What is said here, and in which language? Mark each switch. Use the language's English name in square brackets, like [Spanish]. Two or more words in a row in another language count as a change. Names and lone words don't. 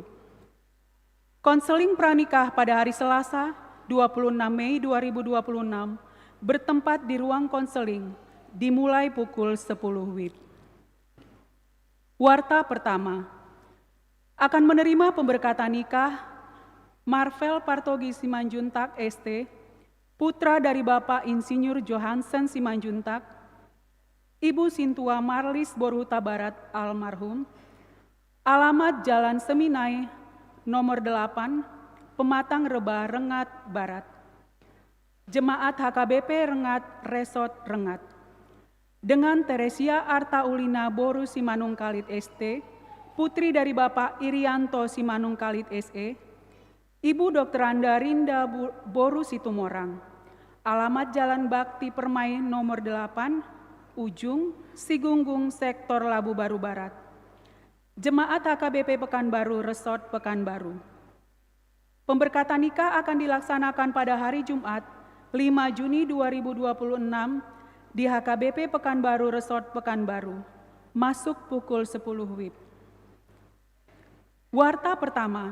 [Indonesian] Konseling pranikah pada hari Selasa, 26 Mei 2026 bertempat di ruang konseling dimulai pukul 10 WIB. Warta pertama. Akan menerima pemberkatan nikah Marvel Partogi Simanjuntak ST, putra dari Bapak Insinyur Johansen Simanjuntak, Ibu Sintua Marlis Boruta Barat almarhum, alamat Jalan Seminai nomor 8, Pematang Reba, Rengat Barat. Jemaat HKBP Rengat, Resort Rengat. Dengan Teresia Arta Ulina Boru Simanung Kalit ST, putri dari Bapak Irianto Simanung Kalit SE, Ibu Dr. Anda Rinda Boru Situmorang. Alamat Jalan Bakti Permai nomor 8, Ujung, Sigunggung, Sektor Labu Baru Barat. Jemaat HKBP Pekanbaru, Resort Pekanbaru. Pemberkatan nikah akan dilaksanakan pada hari Jumat, 5 Juni 2026 di HKBP Pekanbaru, Resort Pekanbaru, masuk pukul 10 WIB. Warta pertama.